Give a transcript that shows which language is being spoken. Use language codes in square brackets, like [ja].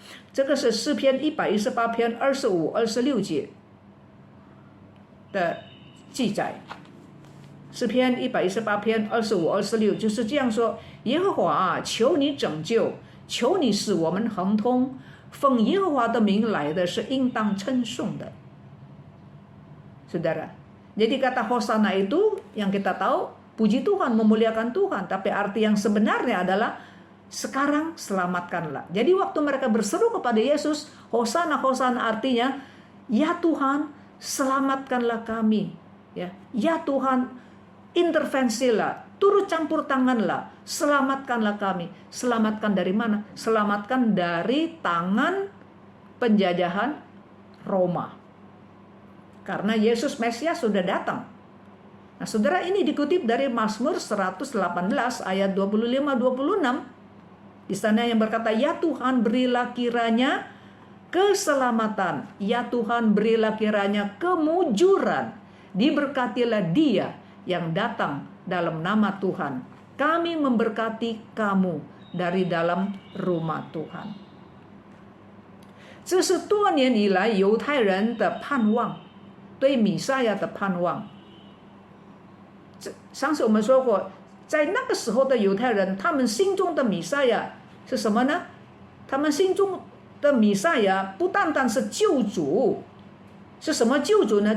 [zh] 这个是诗篇118篇25、26节的记载。诗篇118篇25、26就是这样说：耶和华啊，求你拯救，求你使我们亨通。奉耶和华的名来的是应当称颂的。 [id] Saudara, jadi kata Hosana itu yang kita tahu puji Tuhan, memuliakan Tuhan, tapi arti yang sebenarnya adalah sekarang selamatkanlah. Jadi waktu mereka berseru kepada Yesus, Hosana, Hosana artinya ya Tuhan, selamatkanlah kami. Ya Tuhan, intervensilah, turut campur tanganlah, selamatkanlah kami. Selamatkan dari mana? Selamatkan dari tangan penjajahan Roma. Karena Yesus Mesias sudah datang. Nah, saudara, ini dikutip dari Mazmur 118 ayat 25-26. Di sana yang berkata, ya Tuhan, berilah kiranya keselamatan. Ya Tuhan, berilah kiranya kemujuran. Diberkatilah dia yang datang dalam nama Tuhan. Kami memberkati kamu dari dalam rumah Tuhan. [zh] 这是多年以来犹太人的盼望，对弥赛亚的盼望。上次我们说过，在那个时候的犹太人，他们心中的弥赛亚是什么呢？他们心中的弥赛亚不单单是救主，是什么救主呢？